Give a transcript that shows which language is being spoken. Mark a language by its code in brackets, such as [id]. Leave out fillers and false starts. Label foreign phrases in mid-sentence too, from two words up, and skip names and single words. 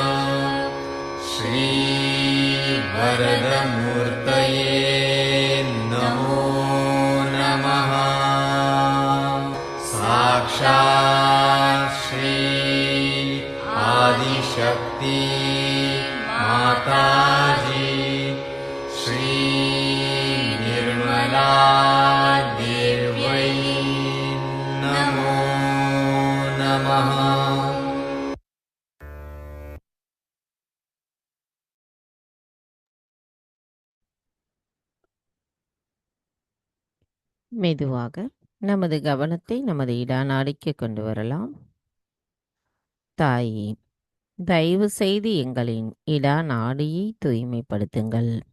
[sa] श्रीवरदमूर्तये नमो नमः साक्षात् श्री आदिशक्ति माताजी श्री निर्मला देव्यै नमो नमः [ta] மெதுவாக நமது கவனத்தை நமது இடாநாடிக்கு கொண்டு வரலாம். தாயே, தயவு செய்து எங்களின் இடாநாடியை தூய்மைப்படுத்துங்கள்.